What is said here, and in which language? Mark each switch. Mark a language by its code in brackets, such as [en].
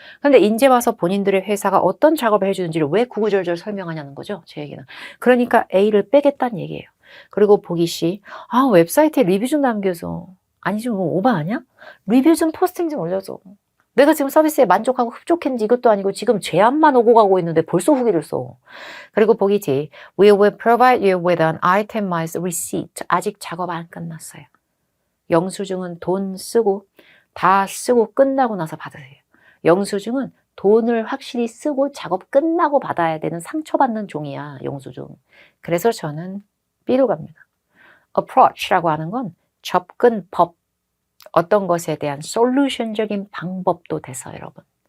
[ko] 근데 이제 와서 본인들의 회사가 어떤 작업을 해주는지를 왜 구구절절 설명하냐는 거죠. 제 얘기는. 그러니까 A를 빼겠다는 얘기예요. 그리고 보기 C, 웹사이트에 리뷰 좀 남겨줘. 아니 좀 오바 아니야? 리뷰 좀 포스팅 좀 올려줘. 내가 지금 서비스에 만족하고 흡족했는지 이것도 아니고 지금 제안만 오고 가고 있는데 벌써 후기를 써. 그리고 보기 [en] D, We will provide you with an itemized receipt. [ko] 아직 작업 안 끝났어요. 영수증은 돈 쓰고 다 쓰고 끝나고 나서 받으세요. 영수증은 돈을 확실히 쓰고 작업 끝나고 받아야 되는 상처받는 종이야, 영수증. 그래서 저는 B로 갑니다. approach라고 하는 건 접근법, 어떤 것에 대한 솔루션적인 방법도 돼서 여러분.